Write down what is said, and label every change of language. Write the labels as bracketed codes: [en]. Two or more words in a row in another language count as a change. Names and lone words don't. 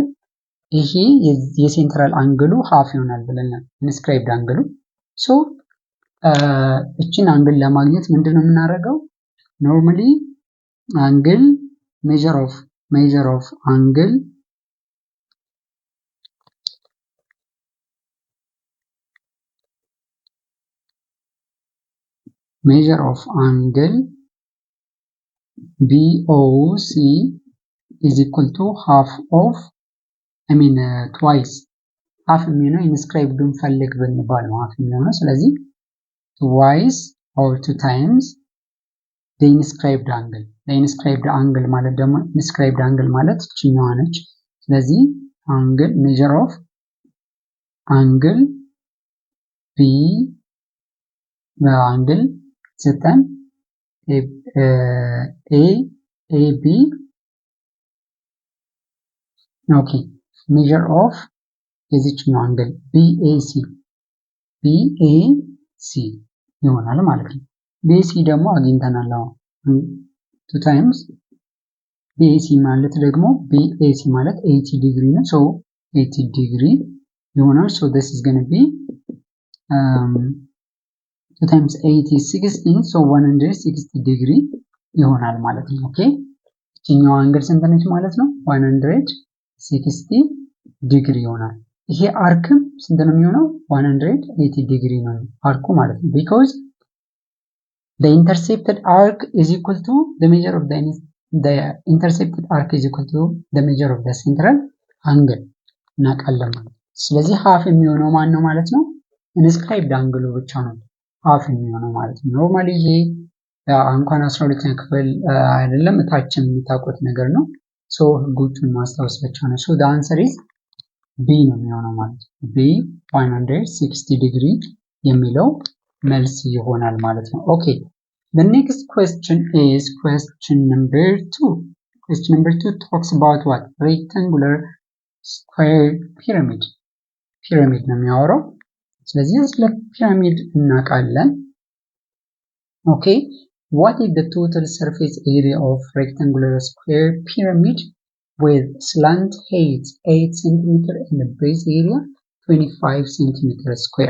[am] ይሄ [en] central angle half [am] ይሆናል ብለናል፣ [en] inscribed angle። [am] ሶ እቺን አንግል ለማግኘት ምንድነው የምናደርገው? [en] normally angle measure of angle BOC is equal to half of twice half [am] የሚሆነው ኢንስክራይብዱን ፈልግ ብንባል ነው half የሚሆነው። ስለዚህ twice [en] or 2 times the inscribed angle። inscribed angle [am] ማለት ደግሞ [en] inscribed angle [am] ማለት እቺኛዋ ነች። ስለዚህ [en] angle measure of angle B angle ዘጠን AB ኦኬ measure of የዚህኛው አንግል BAC [am] ይሆናል ማለት ነው። BAC ደግሞ አግኝተናል። አሁን 2 times BAC ማለት ደግሞ BAC ማለት 80 ዲግሪ ነው። so 80 ዲግሪ ይሆናል። [en] so this is going to be 2 times 80 is 16 so 160 [am] ዲግሪ ይሆናል ማለት ነው። ኦኬ እቺኛው አንግል ስንት ነች ማለት ነው? 160 ዲግሪ ይሆናል። ይሄ አርክም ስንት ነው የሚሆነው? 180 ዲግሪ ነው አርኩ ማለት ነው። [en] because the intercepted arc is equal to the measure of the intercepted arc is equal to the measure of the central angle [am] እናውቃለን ማለት ነው። ስለዚህ [en] half [am] የሚሆነው ማን ነው ማለት ነው? ኢንስክራይብድ አንግሉ ብቻ ነው half የሚሆነው ማለት ነው። ኖርማሊ ይሄ እንኳን 12ኛ ክፍል አይደለም ታችም የምታውቁት ነገር ነው። ሶ ህጎቹን ማስታወስ ብቻ ነው። [en] so the answer is B [am] ነው የሚሆነው ማለት ነው። B 160 ዲግሪ የሚለው መልስ ይሆናል ማለት ነው። ኦኬ [en] the next question is question number 2. question number 2 talks about what? rectangular square pyramid [am] ነው የሚያወራው። ስለዚህ ስለ ፒራሚድ እናውቃለን። [en] ኦኬ what is the total surface area of rectangular square pyramid with slant height 8 cm and base area 25 cm square?